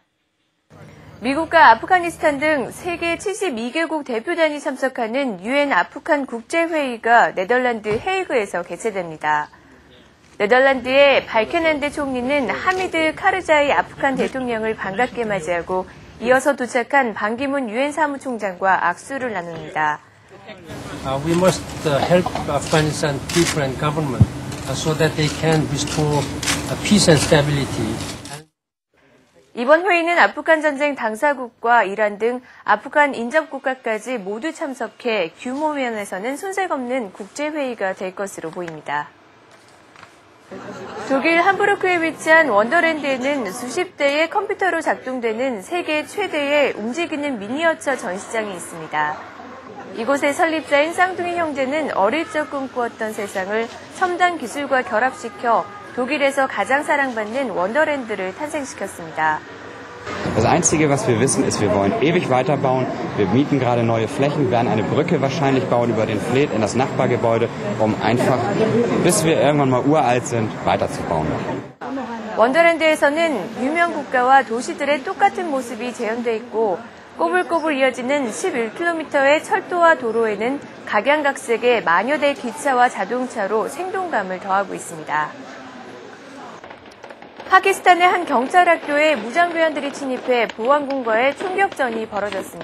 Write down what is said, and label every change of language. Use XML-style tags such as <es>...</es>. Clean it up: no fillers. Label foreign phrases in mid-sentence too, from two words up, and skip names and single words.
<ko>미국과 아프가니스탄 등 세계 72개국 대표단이 참석하는 유엔 아프간 국제회의가 네덜란드 헤이그에서 개최됩니다. 네덜란드의 발켄한데 총리는 하미드 카르자이 아프간 대통령을 반갑게 맞이하고 이어서 도착한 반기문 유엔 사무총장과 악수를 나눕니다.</ko> <en>We must help Afghanistan people and government so that they can restore peace and stability.</en> <ko>이번 회의는 아프간 전쟁 당사국과 이란 등 아프간 인접국가까지 모두 참석해 규모 면에서는 손색없는 국제회의가 될 것으로 보입니다. 독일 함부르크에 위치한 원더랜드에는 수십 대의 컴퓨터로 작동되는 세계 최대의 움직이는 미니어처 전시장이 있습니다. 이곳의 설립자인 쌍둥이 형제는 어릴 적 꿈꾸었던 세상을 첨단 기술과 결합시켜 독일에서 가장 사랑받는 원더랜드를 탄생시켰습니다.</ko> <de>Das Einzige, was wir wissen, ist, wir wollen ewig weiterbauen. Wir mieten gerade neue Flächen, werden eine Brücke wahrscheinlich bauen über den Fleet in das Nachbargebäude, um einfach, bis wir irgendwann mal uralt sind, weiterzubauen.</de> <ko>원더랜드에서는 유명 국가와 도시들의 똑같은 모습이 재현돼 있고 꼬불꼬불 이어지는 11km의 철도와 도로에는 각양각색의 만여 대 기차와 자동차로 생동감을 더하고 있습니다. 파키스탄의 한 경찰학교에 무장괴한들이 침입해 보안군과의 총격전이 벌어졌습니다.</ko>